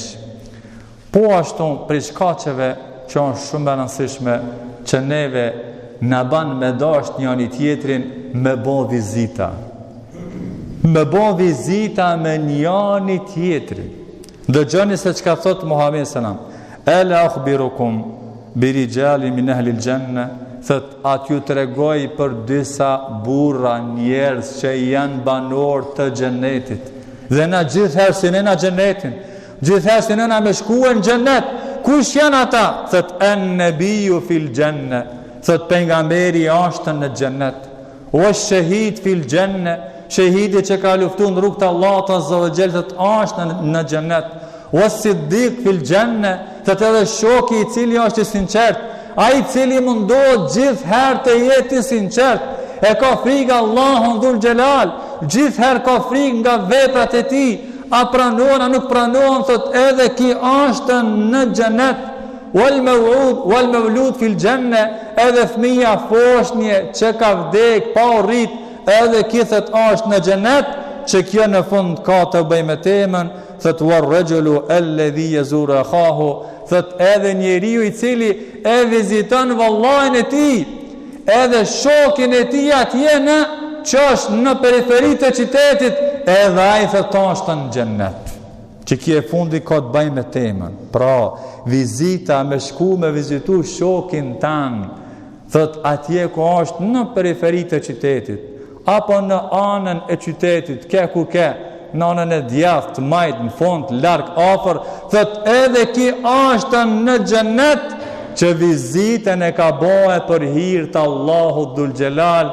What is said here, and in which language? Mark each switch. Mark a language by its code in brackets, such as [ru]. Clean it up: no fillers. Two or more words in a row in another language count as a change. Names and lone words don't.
[sq] Po ashtu për shkaqeve që janë shumë e rëndësishme, që neve na ban me dasht njani tjetrin, me bo vizita. Me bo vizita me njani tjetrin. Dëgjoni se çka thot Muhamedi sallam, [ar] "ألا أخبركم برجال من أهل الجنة", [sq] thot atë ju tregoj për disa burra, njerëz që janë banor të xhenetit. Dhe na gjithherë si në xhenetin, gjithherë si në me shkuën në xhenet. Kush janë ata? Thot [ar] النبي في الجنة, [sq] thot pejgamberi është në xhenet. O [ar] الشهيد في الجنة, [sq] shahidi që ka luftuar në rrugt të Allahut [ar] عز وجل, [sq] thot është në xhenet. O [ar] الصديق في الجنة, [sq] thot edhe shoku i cili është i sinqert, ai i cili mundohet gjithherë të jetë i sinqert, e ka frikë Allahun [ar] ذو الجلال, [sq] gjithherë ka frikë nga veprat e tij, a pranohen a nuk pranohen, thot edhe ki është në xhenet. [ar] والمولود في الجنة, [sq] edhe fëmia foshnje që ka vdek pa u rrit, edhe ki thot është në xhenet, që kjo në fund ka të bëj me temën, thot [ar] والرجل الذي يزور أخاه, [sq] thot edhe njeriu i cili e viziton vallajin e tij, edhe shokin e tij atje në që është në periferitë të qytetit, edhe ai thot është në xhennet. Që kjo e fundi ka të bëj me temën. Pra, vizita me shku me vizitu shokin tan, thot atje ku është në periferitë të qytetit, apo në anën e qytetit, ke ku ke, në anën e djathtë, majt, në fund, larg, afër, thot edhe ki është në xhenet, që vizitën e ka bëhe për hir të Allahut [ar] ذو الجلال.